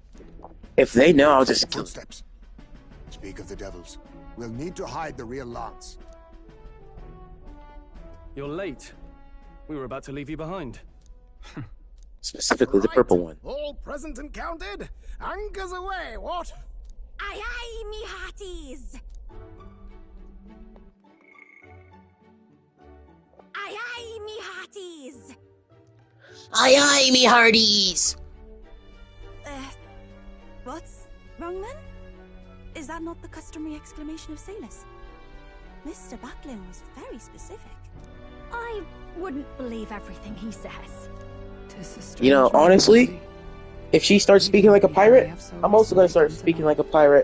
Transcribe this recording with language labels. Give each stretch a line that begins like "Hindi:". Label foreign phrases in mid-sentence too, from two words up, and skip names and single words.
English: If they know, I'll just kill them. Footsteps. Speak of the devils. We'll need to hide the real lance. You're late. We were about to leave you behind. Specifically the purple one. All present and counted? Anchors away, what? Aye aye, me hearties! Aye aye, me hearties! Aye aye, me hearties! What's wrong then? Is that not the customary exclamation of sailors? Mr. Buckland was very specific. I wouldn't believe everything he says. You know, honestly, if she starts speaking like a pirate, I'm also gonna start speaking like a pirate.